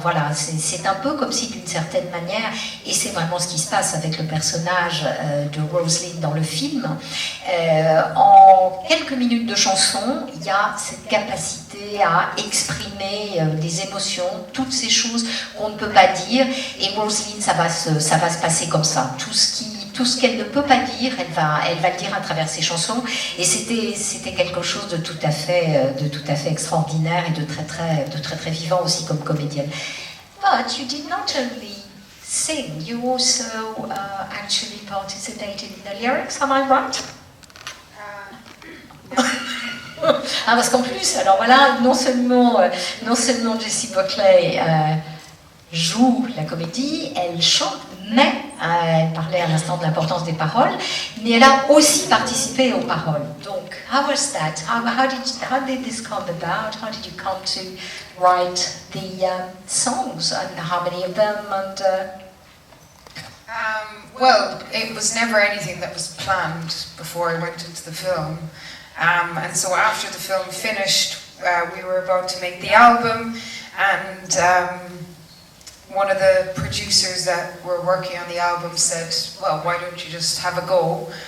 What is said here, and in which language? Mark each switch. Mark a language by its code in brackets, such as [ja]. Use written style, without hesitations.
[fr] Voilà, c'est un peu comme si, d'une certaine manière, et c'est vraiment ce qui se passe avec le personnage de Rosalind dans le film, en quelques minutes de chanson, il y a cette capacité à exprimer des émotions, toutes ces choses qu'on ne peut pas dire, et Rosalind, ça va se passer comme ça. Tout ce qu'elle ne peut pas dire, elle va le dire à travers ses chansons, et c'était quelque chose de tout à fait extraordinaire et de très vivant aussi comme comédienne. [en] But you did not only sing, you also actually participated in the lyrics, am I right? [fr] Ah, parce qu'en plus, alors voilà, non seulement Jessie Buckley joue la comédie, elle chante, mais elle parlait à l'instant de l'importance des paroles, mais elle a aussi participé aux paroles. [en] Donc, how was that? How did this come about? How did you come to write the songs, and how many of them? And well, it was never anything that was planned before I went into the film. And so after the film finished, we were about to make the album, and one of the producers that were working on the album said, well, why don't you just have a go?